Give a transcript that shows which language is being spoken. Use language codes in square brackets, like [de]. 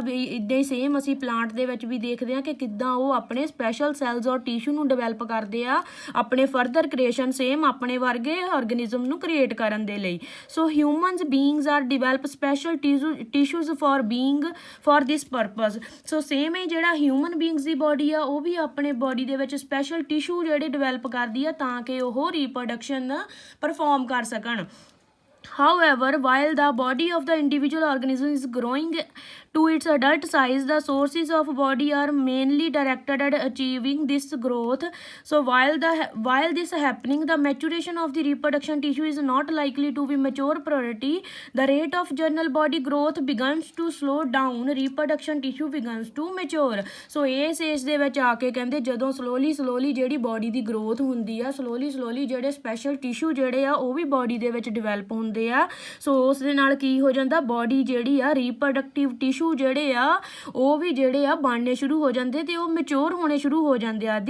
[pa] ਵੀ ਇੱਦਾਂ ਹੀ ਸੇਮ ਅਸੀਂ ਪਲਾਂਟ ਦੇ ਵਿੱਚ ਵੀ ਦੇਖਦੇ ਹਾਂ ਕਿ ਕਿੱਦਾਂ ਉਹ ਆਪਣੇ ਸਪੈਸ਼ਲ ਸੈੱਲਸ ਔਰ ਟਿਸ਼ੂ ਨੂੰ ਡਿਵੈਲਪ ਕਰਦੇ ਆ ਆਪਣੇ ਫਰਦਰ ਕ੍ਰੀਏਸ਼ਨ, ਸੇਮ ਆਪਣੇ ਵਰਗੇ ਆਰਗੈਨਿਜ਼ਮ ਨੂੰ ਕ੍ਰੀਏਟ ਕਰਨ ਦੇ ਲਈ। [en] So humans beings are develop special tissues for this purpose. [pa] So same ਹੀ ਜਿਹੜਾ ਹਿਊਮਨ ਬੀਇੰਗਸ ਦੀ ਬਾਡੀ ਆ ਉਹ ਵੀ ਆਪਣੇ ਬਾਡੀ ਦੇ ਵਿੱਚ ਸਪੈਸ਼ਲ ਟਿਸ਼ੂ ਜਿਹੜੇ ਡਿਵੈਲਪ ਕਰਦੀ ਆ ਤਾਂ ਕਿ ਉਹ ਰੀਪਰੋਡਕਸ਼ਨ ਪਰਫਾਰਮ ਕਰ ਸਕਣ। [en] However, while the body of the individual organism is growing to its adult size, the sources of body are mainly directed at achieving this growth. So while this happening, the maturation of the reproduction tissue is not likely to be mature priority. The rate of general body growth begins to slow down. Reproduction tissue begins to mature. [pa] So ਇਸ age ਦੇ ਵਿੱਚ ਆ ਕੇ ਕਹਿੰਦੇ ਜਦੋਂ slowly ਜਿਹੜੀ body ਦੀ growth ਹੁੰਦੀ ਆ, slowly ਜਿਹੜੇ ਸਪੈਸ਼ਲ ਟਿਸ਼ੂ ਜਿਹੜੇ ਆ ਉਹ ਵੀ ਬਾਡੀ ਦੇ ਵਿੱਚ ਡਿਵੈਲਪ ਹੁੰਦੇ ਆ। ਸੋ ਉਸ ਦੇ ਨਾਲ ਕੀ ਹੋ ਜਾਂਦਾ, ਬਾਡੀ ਜਿਹੜੀ ਆ ਰੀਪਰੋਡਕਟਿਵ ਟਿਸ਼ੂ ਜਿਹੜੇ ਆ ਉਹ ਵੀ ਜਿਹੜੇ ਆ ਬਣਨੇ ਸ਼ੁਰੂ ਹੋ ਜਾਂਦੇ ਤੇ ਉਹ ਮੈਚੁਰ ਹੋਣੇ ਸ਼ੁਰੂ ਹੋ ਜਾਂਦੇ ਆ।